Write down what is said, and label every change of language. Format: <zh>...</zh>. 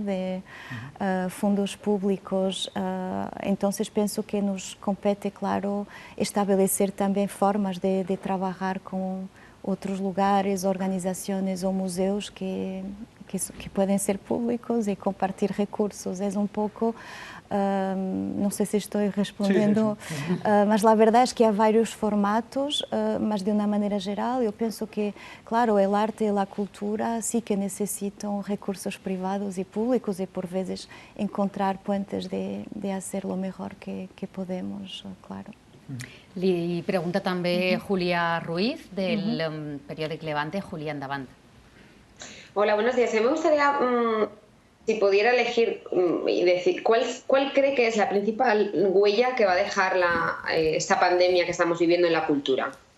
<es>de fondos públicos, entonces pienso que nos compete, claro, establecer también formas de trabajar con otros lugares, organizaciones o museos que pueden ser públicos y compartir recursos. Es un poco...</es> <pt>não sei se estou respondendo, mas a verdade é que há vários formatos, mas de uma maneira geral eu penso que, claro, o arte e a cultura sí que necessitam recursos privados e públicos e por vezes encontrar puentes de fazer o melhor que podemos, claro.</pt> <ca>Li pregunta també Julia Ruiz, del periòdic Levante. Julia, endavant.</ca> <es>Hola, buenos días. Me gustaría... si pudiera elegir y decir, ¿cuál cree que es la principal huella que va a dejar esta pandemia que estamos viviendo en la cultura?</es>